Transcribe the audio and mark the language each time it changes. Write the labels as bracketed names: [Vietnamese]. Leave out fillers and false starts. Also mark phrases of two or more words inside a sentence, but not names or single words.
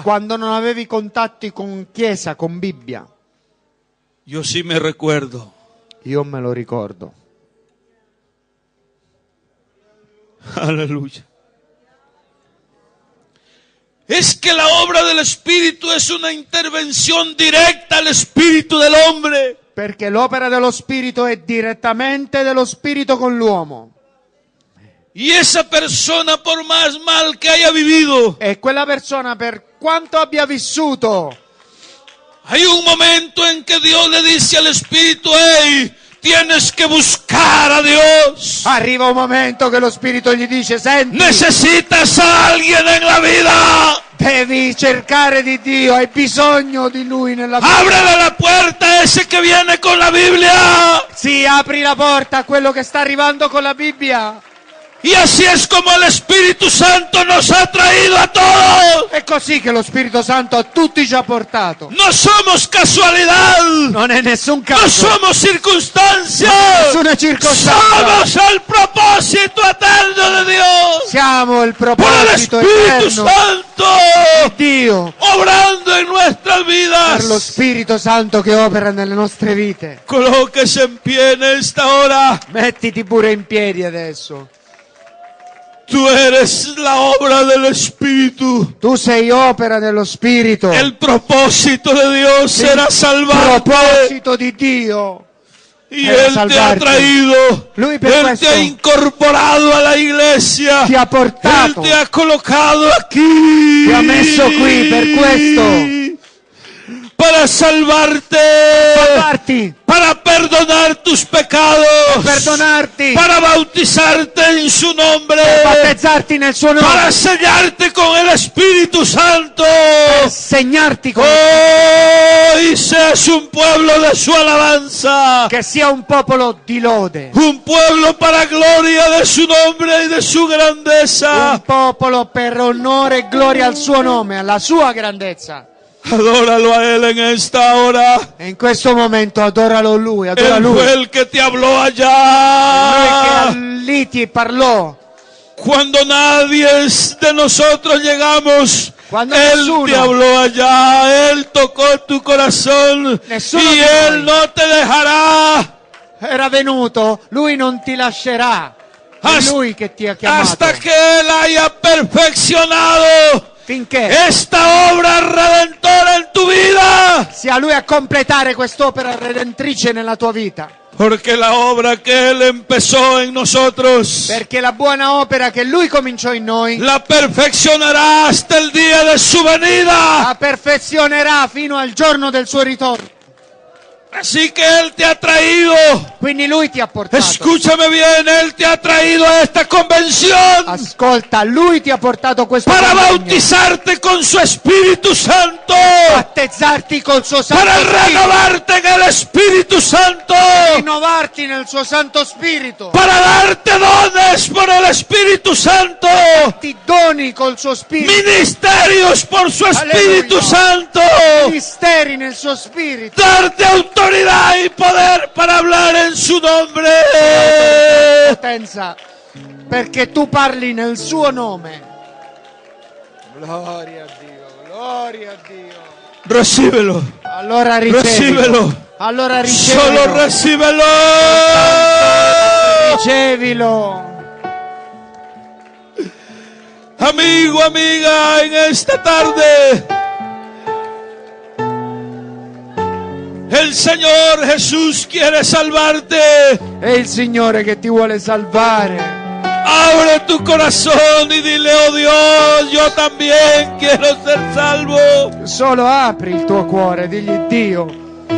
[Italian] quando non avevi contatti con chiesa, con Bibbia. [Spanish] Yo sí me recuerdo. [Italian] Io me lo ricordo. [Spanish] Aleluya. Es que la obra del Espíritu es una intervención directa al espíritu del hombre. [Italian] Perché l'opera dello Spirito è direttamente dello Spirito con l'uomo. [Spanish] Y esa persona, por más mal que haya vivido, [Italian] E quella persona, per quanto abbia vissuto, [Spanish] hay un momento en que Dios le dice al Espíritu, hey, tienes que buscar a Dios. [Italian] arriva un momento che lo Spirito gli dice: senti, [Spanish] Necesitas a alguien en la vida. [Italian] devi cercare di Dio, hai bisogno di Lui nella vita. [Spanish] Ábrele la puerta a ese que viene con la Biblia. [Italian] Sì, apri la porta a quello che sta arrivando con la Bibbia. [Spanish] Y así es como el Espíritu Santo nos ha traído a todos. [Italian] È così che lo Spirito Santo a tutti ci ha portato. [Spanish] No somos casualidad. [Italian] Non è nessun [Spanish] No [Italian] caso, [Spanish] somos circunstancias. [Italian] nessuna circostanza. [Spanish] Somos el propósito eterno de Dios. [Italian] Siamo il [Spanish] Por el [Italian] proposito [Spanish] Espíritu [Italian] eterno [Spanish] Santo [Italian] di Dio, [Spanish] obrando en nuestras [Italian] per lo [Spanish] vidas. [Italian] Spirito Santo che opera nelle nostre vite. [Spanish] Colóquese en pie en esta hora. [Italian] Mettiti pure in piedi adesso. [Spanish] Tú eres la obra del Espíritu. [Italian] Tu sei opera dello Spirito. [Spanish] El propósito de Dios era salvarte. [Italian] Proposito di Dio. [Spanish] Y era Él te ha salvarte. traído. [Italian] Lui per [Spanish] Él [Italian] questo [Spanish] te ha incorporado a la iglesia. [Italian] ti ha [Spanish] Él [Italian] portato, [Spanish] te ha colocado aquí. [Italian] ti ha messo qui per questo. [Spanish] Para salvarte. [Italian] salvarti, [Spanish] Para perdonar tus pecados. [Italian] perdonarti, [Spanish] Para bautizarte en su nombre. [Italian] battezzarti nel suo [Spanish] Para [Italian] nome, [Spanish] sellarte con el Espíritu Santo. [Italian] per segnarti con [Spanish] Y seas un pueblo de su alabanza. [Italian] che sia un popolo di lode, [Spanish] Un pueblo para gloria de su nombre y de su grandeza. [Italian] un popolo per onore e gloria al suo nome, alla sua grandezza. [Spanish] Adóralo a Él en esta hora. [Italian] E in questo momento adoralo Lui, adora [Spanish] Él [Italian] Lui. [Spanish] fue el que te habló [Italian] Lui che [Spanish] allá. [Italian] lì ti parlò, [Spanish] Cuando nadie de nosotros llegamos, Cuando Él [Italian] nessuno. [Spanish] te habló allá. Él tocó tu corazón. [Italian] Nessuno [Spanish] Y [Italian] di [Spanish] Él [Italian] noi. [Spanish] no te dejará. [Italian] era venuto, Lui non ti lascerà. È [Spanish] Hasta- [Italian] Lui che ti ha chiamato. [Spanish] Hasta que Él haya perfeccionado [Italian] Finché [Spanish] esta obra redentora en tu vida. [Italian] sia Lui a completare quest'opera redentrice nella tua vita. [Spanish] Porque la obra que Él empezó en nosotros, [Italian] Perché la buona opera che Lui cominciò in noi [Spanish] la perfeccionará hasta el día de su venida. [Italian] la perfezionerà fino al giorno del suo ritorno. [Spanish] Así que Él te ha traído. [Italian] Quindi Lui ti ha portato. [Spanish] Escúchame bien, Él te ha traído a esta convención [Italian] Ascolta, Lui ti ha portato questo [Spanish] para [Italian] convegno. [Spanish] bautizarte con su Espíritu Santo, [Italian] Battezzarti col suo Santo [Spanish] para [Italian] Spirito. [Spanish] renovarte en el Espíritu Santo, [Italian] Rinnovarti nel suo Santo Spirito. [Spanish] para darte dones por el Espíritu Santo, [Italian] Ti doni col suo Spirito. [Spanish] ministerios por su Espíritu Aleluya. Santo, [Italian] Ministeri nel suo Spirito. [Spanish] darte autoridad y poder para hablar en su nombre. [Italian] Potenza. Perché tu parli nel suo nome. Gloria a Dio, gloria a Dio. [Spanish] Recíbelo, [Italian] Allora ricevilo. [Spanish] recíbelo, [Italian] Allora solo ricevilo. [Spanish] recíbelo. [Italian] Ricevilo. [Spanish] Amigo, amiga, en esta tarde el Señor Jesús quiere salvarte. [Italian] È il Signore che ti vuole salvare. [Spanish] Abre tu corazón y dile: oh Dios, yo también quiero ser salvo. [Italian] Solo apri il tuo cuore, digli: Dio,